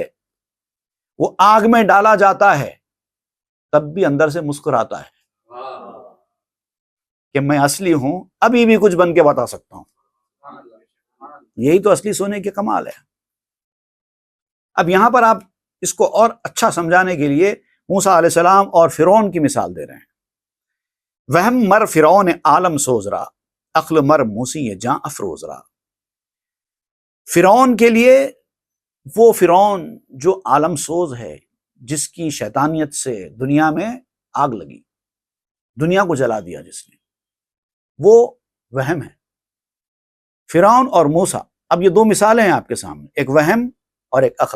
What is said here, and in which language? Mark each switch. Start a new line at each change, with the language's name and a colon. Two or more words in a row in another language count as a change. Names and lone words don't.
Urdu: وہ آگ میں ڈالا جاتا ہے تب بھی اندر سے مسکراتا ہے کہ میں اصلی ہوں، ابھی بھی کچھ بن کے بتا سکتا ہوں. یہی تو اصلی سونے کے کمال ہے. اب یہاں پر آپ اس کو اور اچھا سمجھانے کے لیے موسیٰ علیہ السلام اور فرعون کی مثال دے رہے ہیں.
Persian: وہم مر فرعون عالم سوز را، عقل مر موسی جاں افروز را.
Urdu: فرعون کے لیے وہ فرعون جو عالم سوز ہے، جس کی شیطانیت سے دنیا میں آگ لگی، دنیا کو جلا دیا جس نے، وہ وہم ہے. فرعون اور موسیٰ، اب یہ دو مثالیں ہیں آپ کے سامنے، ایک وہم اور ایک عقل.